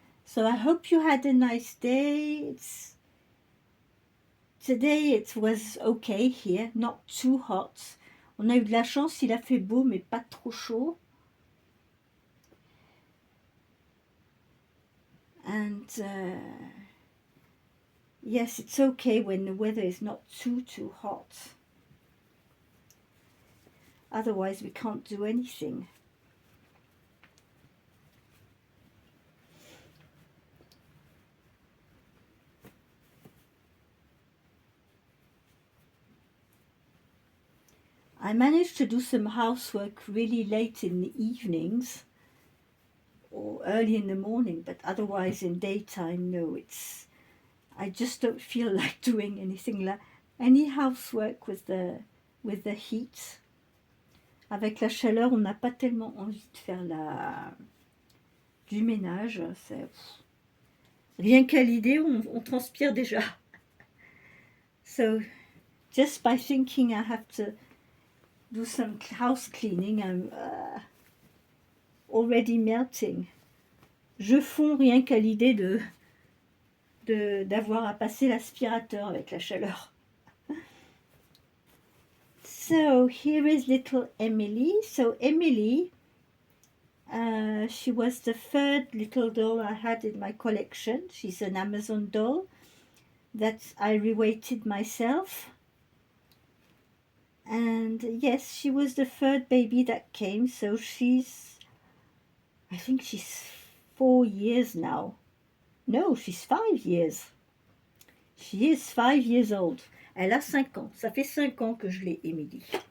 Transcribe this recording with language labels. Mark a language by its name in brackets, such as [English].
[English] So I hope you had a nice day. Today it was okay here, not too hot. [French] On a eu de la chance, il a fait beau mais pas trop chaud. [English] And yes, it's okay when the weather is not too hot. Otherwise we can't do anything. I managed to do some housework really late in the evenings or early in the morning, but otherwise in daytime, no, I just don't feel like doing any housework with the heat. [French] Avec la chaleur, on n'a pas tellement envie de faire du ménage. Rien qu'à l'idée, on transpire déjà. [English] So, just by thinking I have to do some house cleaning, I'm already melting. [French] Je fonds rien qu'à l'idée d'avoir à passer l'aspirateur avec la chaleur. [English] So here is little Emily. So Emily, she was the third little doll I had in my collection. She's an Amazon doll that I reweighted myself. And yes, she was the third baby that came, so I think she's 4 years now. No, she's 5 years. She is 5 years old. [French] Elle a 5 ans. Ça fait 5 ans que je l'ai, Émilie.